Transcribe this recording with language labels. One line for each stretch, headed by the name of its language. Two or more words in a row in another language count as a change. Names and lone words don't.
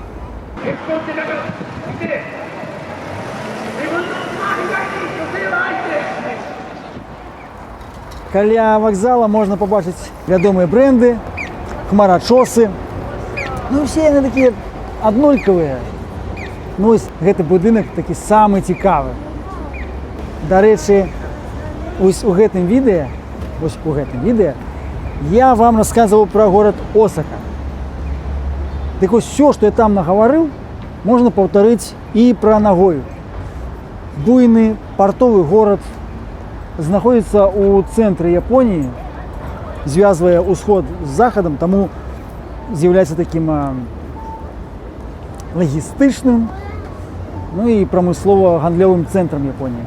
Belarusian: Каля вакзала можна пабачыць вядомыя бренды, хмарачосы. Ну, все яны такія аднолькавыя. Ну, ось гэты будынак такі самы цікавы. Дарэчы, ось у гэтым відэа,
Russian: я вам рассказывал про город Осака.
Belarusian: Так ось
Russian: все, что я там
Belarusian: нагаварыў, можна паўтарыць і пра Нагою. Буйны партовы горад знаходзіцца ў цэнтры Японіі, звязвае ўсход з захадам, таму з'яўляецца такім лагістычным, ну і прамыслова-гандлёвым цэнтрам Японіі.